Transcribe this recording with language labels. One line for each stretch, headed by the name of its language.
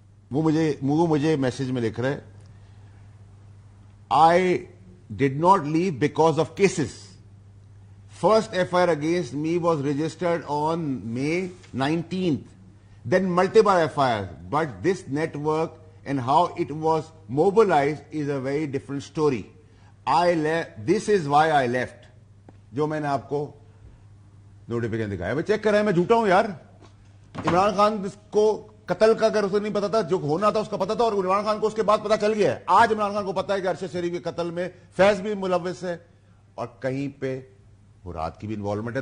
Urdu: وہ مجھے میسج میں لکھ رہا ہے
English: I did not leave because of cases. First FIR against me was registered on May 19th. Then multiple FIRs. But this network and how it was mobilized is a very different story. This is why I left.
Urdu: جو میں نے آپ کو notification دکھایا, میں check کر رہا ہے, میں جھوٹا ہوں یار. عمران خان کو قتل کا اگر اسے نہیں پتا تھا, جو ہونا تھا اس کا پتا تھا, اور عمران خان کو اس کے بعد پتا چل گیا ہے. آج عمران خان کو پتا ہے کہ ارشد شریف کے قتل میں فیض بھی ملوث ہے اور کہیں پہ مراد کی بھی انوالومنٹ ہے.